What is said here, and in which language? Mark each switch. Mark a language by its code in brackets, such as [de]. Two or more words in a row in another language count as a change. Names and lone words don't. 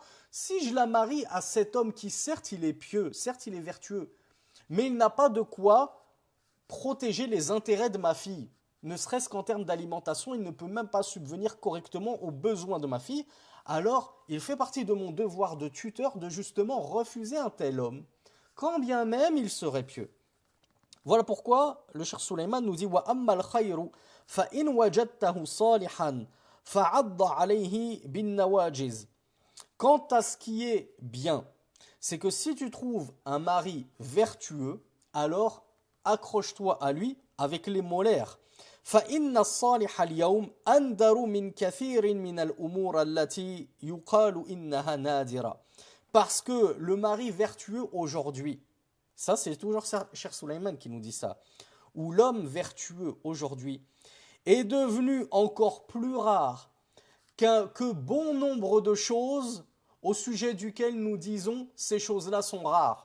[fr] Si je la marie à cet homme qui certes il est pieux, certes il est vertueux, mais il n'a pas de quoi protéger les intérêts de ma fille. Ne serait-ce qu'en termes d'alimentation, il ne peut même pas subvenir correctement aux besoins de ma fille. Alors, il fait partie de mon devoir de tuteur de justement refuser un tel homme, quand bien même il serait pieux. Voilà pourquoi le Cheikh Suleiman nous dit [ar] وأما الخير فإن وجدته صالحا فعض عليه بالنواجذ. [fr] Quant à ce qui est bien, c'est que si tu trouves un mari vertueux, alors accroche-toi à lui avec les molaires. [ar] فإن الصالح اليوم أندر من كثير من الأمور التي يقال إنها نادرة. [fr] Parce que le mari vertueux aujourd'hui, ça c'est toujours Cheikh Suleiman qui nous dit ça, ou l'homme vertueux aujourd'hui est devenu encore plus rare que bon nombre de choses au sujet duquel nous disons ces choses-là sont rares.